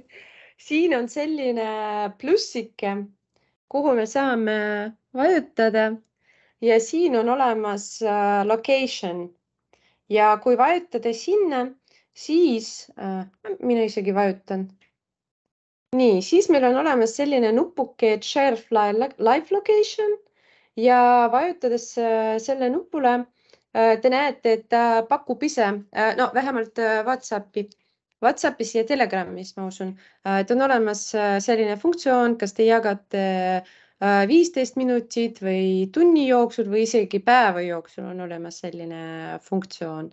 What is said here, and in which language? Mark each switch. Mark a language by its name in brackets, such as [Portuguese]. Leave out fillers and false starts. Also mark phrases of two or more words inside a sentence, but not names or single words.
[Estonian] Siin on selline plussike, kuhu me saame vajutada ja siin on olemas location ja kui vajutada sinna, siis mina isegi vajutan. Nii, siis meil on olemas selline nupuke [English] share live location [Estonian] ja vajutades selle nupule te näete, et ta pakub ise, no vähemalt WhatsAppis ja Telegramis, ma usun, et on olemas selline funktsioon, kas te jagate 15 minutit või tunni jooksul või isegi päeva jooksul on olemas selline funktsioon.